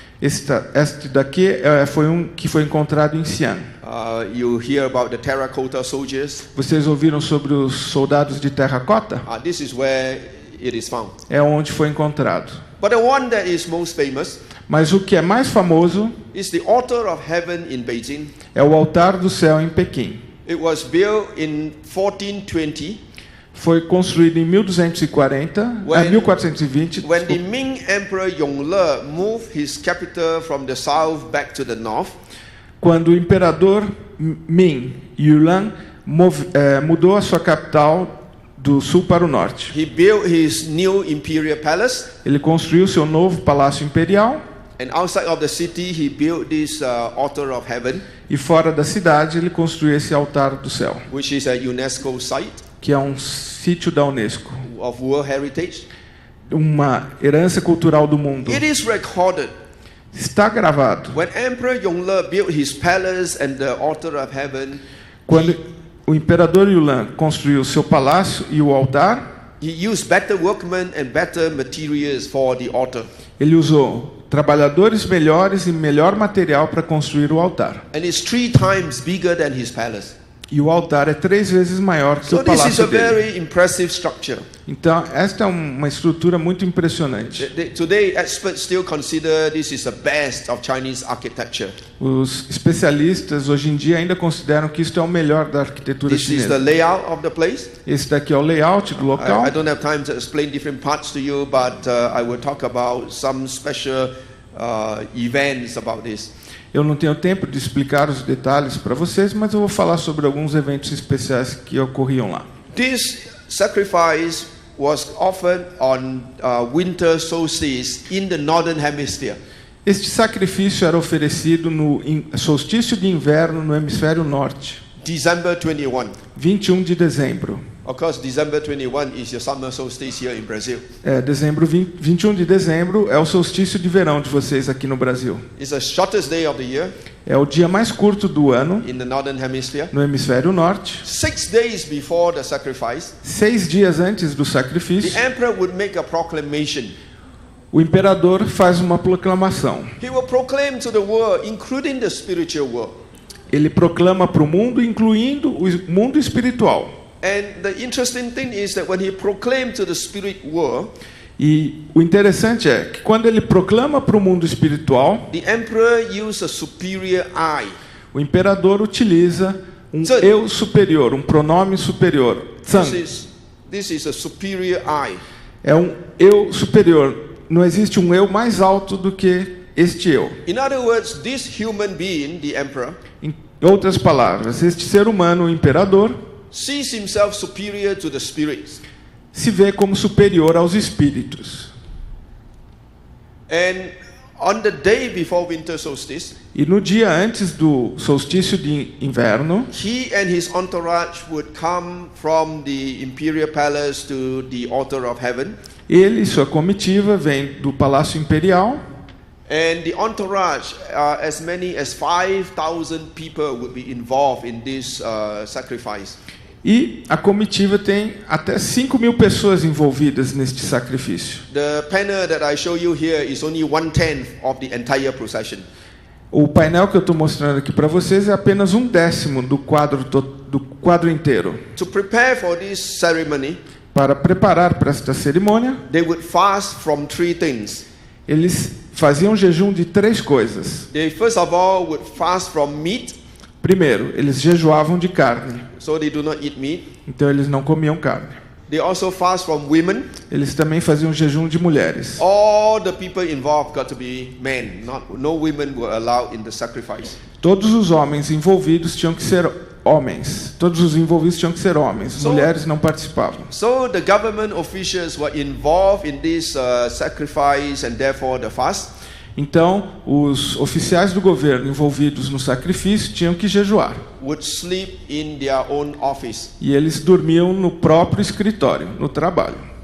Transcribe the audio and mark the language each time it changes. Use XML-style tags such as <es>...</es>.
<pt>Este daqui foi um que foi encontrado em Xi'an.</pt> <en>You hear about the terracotta soldiers.</en> <pt>Vocês ouviram sobre os soldados de terracota?</pt> <en>This is where it is found.</en> <pt>É onde foi encontrado.</pt> <en>But the one that is most famous</en> <pt>Mas o que é mais famoso</pt> <en>is the altar of heaven in Beijing.</en> <pt>é o altar do céu em Pequim.</pt> <en>It was built in 1420.</en> <pt>Foi construído em 1240, 1420.</pt> <en>When the Ming Emperor Yongle moved his capital from the south back to the north.</en> <pt>Quando o imperador Ming Yulan mudou a sua capital do sul para o norte.</pt> <en>He built his new imperial palace.</en> <pt>Ele construiu seu novo palácio imperial.</pt> <en>And outside of the city, he built this altar of heaven.</en> <pt>E fora da cidade, ele construiu esse altar do céu,</pt> <en>Which is a UNESCO site</en> <pt>que é um sítio da UNESCO,</pt> <en>of World Heritage.</en> <pt>uma herança cultural do mundo.</pt> <en>It is recorded</en> <pt>Está gravado.</pt> <en>when Emperor Yongle built his palace and the altar of heaven.</en> <pt>Quando o imperador Yulan construiu o seu palácio e o altar.</pt> <en>He used better workmen and better materials for the altar.</en> <pt>Ele usou trabalhadores melhores e melhor material para construir o altar.</pt> <en>And it's 3 times bigger than his palace.</en> <pt>E o altar é 3 vezes maior que</pt> <en>So</en> <pt>o</pt> <en>this is a</en> <pt>palácio dele.</pt> <en>very impressive structure.</en> <pt>Então, esta é uma estrutura muito impressionante.</pt> <en>Today, experts still consider this is the best of Chinese architecture.</en> <pt>Os especialistas hoje em dia ainda consideram que isto é o melhor da arquitetura</pt> <en>This is the</en> <pt>chinesa.</pt> <en>layout of the place.</en> <pt>Esse daqui é o layout do local.</pt> <en>I don't have time to explain different parts to you, but I will talk about some special events about this.</en> <pt>Eu não tenho tempo de explicar os detalhes para vocês, mas eu vou falar sobre alguns eventos especiais que ocorriam lá.</pt> <en>This sacrifice was offered on winter solstice in the northern hemisphere.</en> <pt>Este sacrifício era oferecido no solstício de inverno no hemisfério norte,</pt> <en>December 21.</en> <pt>21 de dezembro.</pt> <en>Of course, December 21 is your summer solstice here in Brazil.</en> <pt>21 de dezembro é o solstício de verão de vocês aqui no Brasil.</pt> <en>It's the shortest day of the year</en> <pt>É o dia mais curto do ano</pt> <en>in the northern hemisphere.</en> <pt>no hemisfério norte.</pt> <en>6 days before the sacrifice,</en> <pt>6 dias antes do</pt> <en>the</en> <pt>sacrifício,</pt> <en>emperor would make a proclamation.</en> <pt>o imperador faz uma proclamação.</pt> <en>He will proclaim to the world, including the spiritual world.</en> <pt>Ele proclama para o mundo, incluindo o mundo espiritual.</pt> <en>And the interesting thing is that when he proclaimed to the spirit world,</en> <pt>E o interessante é que quando ele proclama para o mundo espiritual,</pt> <en>the emperor used a superior I.</en> <pt>o imperador utiliza um</pt> <zh>Zan.</zh> <pt>eu superior, um pronome superior.</pt> <zh>Zan.</zh> <en>This is a superior I.</en> <pt>É um eu superior. Não existe um eu mais alto do que este eu.</pt> <en>In other words, this human being, the emperor,</en> <pt>Em outras palavras, este ser humano, o imperador,</pt> <en>sees himself superior to the spirits.</en> <pt>se vê como superior aos espíritos.</pt> <en>And on the day before winter solstice,</en> <pt>E no dia antes do solstício de inverno,</pt> <en>he and his entourage would come from the imperial palace to the altar of heaven.</en> <pt>ele e sua comitiva vêm do Palácio Imperial.</pt> <en>And the entourage, as many as 5,000 people would be involved in this sacrifice.</en> <pt>E a comitiva tem até 5.000 pessoas envolvidas neste sacrifício.</pt> <en>The panel that I show you here is only 1/10 of the entire procession.</en> <pt>O painel que eu estou mostrando aqui para vocês é apenas 1/10 do quadro inteiro.</pt> <en>To prepare for this ceremony,</en> <pt>Para preparar para esta cerimônia,</pt> <en>they would fast from 3 things.</en> <pt>eles faziam jejum de 3 coisas.</pt> <en>They first of all would fast from meat,</en> <pt>Primeiro, eles jejuavam de carne,</pt> <en>so they do not eat meat.</en> <pt>então eles não comiam carne.</pt> <en>They also fast from women.</en> <pt>Eles também faziam jejum de mulheres.</pt> <en>All the people involved got to be men. No women were allowed in the sacrifice.</en> <pt>Todos os homens envolvidos tinham que ser homens. Todos os envolvidos tinham que ser homens. Mulheres não participavam.</pt> <en>So the government officials were involved in this sacrifice and therefore the fast.</en> <pt>Então, os oficiais do governo envolvidos no sacrifício tinham que jejuar.</pt> <en>Would sleep in their own office.</en> <pt>E eles dormiam no próprio escritório, no trabalho.</pt>